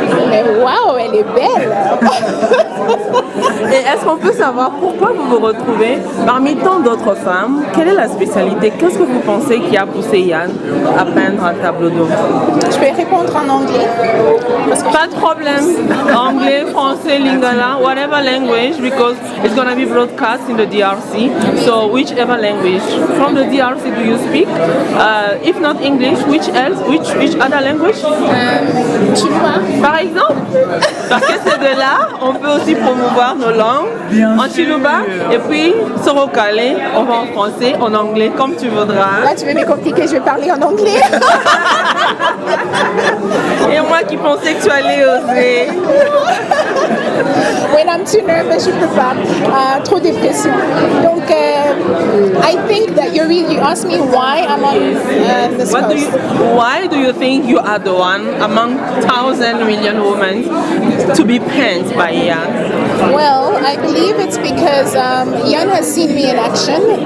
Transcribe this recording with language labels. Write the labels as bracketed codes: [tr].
[fr] Mais waouh, elle est belle. Et est-ce qu'on peut savoir pourquoi vous vous retrouvez parmi tant d'autres femmes? Quelle est la spécialité? Qu'est-ce que vous pensez qui a poussé Yann à peindre un tableau d'eau? Je vais répondre en anglais. Pas de problème. Anglais, français, lingala, [en] whatever language, because it's going to be broadcast in the DRC. So whichever language. From the DRC do you speak? If not English, which else? Which other language? [fr] Chinois. Par exemple? Parce que c'est de là, on peut aussi promouvoir nos langues en Chiluba et puis Sorokale, on va en français, en anglais, comme tu voudras. Là, tu veux me compliquer, je vais parler en anglais. Et moi qui pensais que tu allais oser. [en] When I'm too nervous, [fr] je peux pas. Trop dépression. Donc, [en] I think that you asked me why I'm on this post. Why do you think you are the one among 1,000 million women to be painted by Yann? Well, I believe it's because Yann has seen me in action.